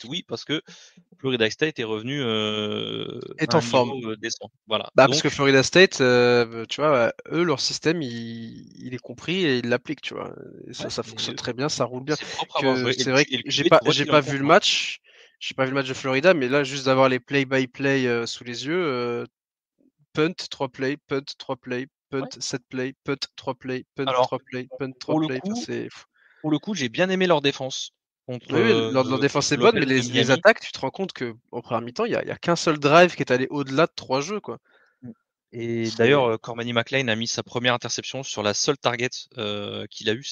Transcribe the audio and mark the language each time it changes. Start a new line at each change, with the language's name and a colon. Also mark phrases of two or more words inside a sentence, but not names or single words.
French: Oui, parce que Florida State est revenu Est à en un forme. niveau décent. Voilà. Bah, parce que Donc, Florida State, tu vois, eux, leur système, il est compris et ils l'appliquent, tu vois. Et ouais, ça mais fonctionne très bien, ça roule bien. c'est propre à avoir Que joué. c'est vrai que Et le QB, tu vois j'ai qu'il en pas prend vu le pas. match, j'ai pas vu le match de Florida, mais là, juste d'avoir les play-by-play sous les yeux,
English: punt, 3 plays, punt, 3 plays, punt,
French: Ouais.
English: 7 plays, punt, 3 plays, punt,
French: Alors,
English: 3 plays, punt, 3
French: pour le plays. Enfin, coup, c'est j'ai bien aimé leur défense contre, oui, oui, leur défense contre est bonne, mais l'offense de les Miami. attaques, tu te rends compte qu'en première mi-temps, il y a qu'un seul drive qui est allé au-delà de 3 jeux, quoi. Mm. Et d'ailleurs, C'est Cormany McLean a mis sa première interception sur la seule target qu'il a eu.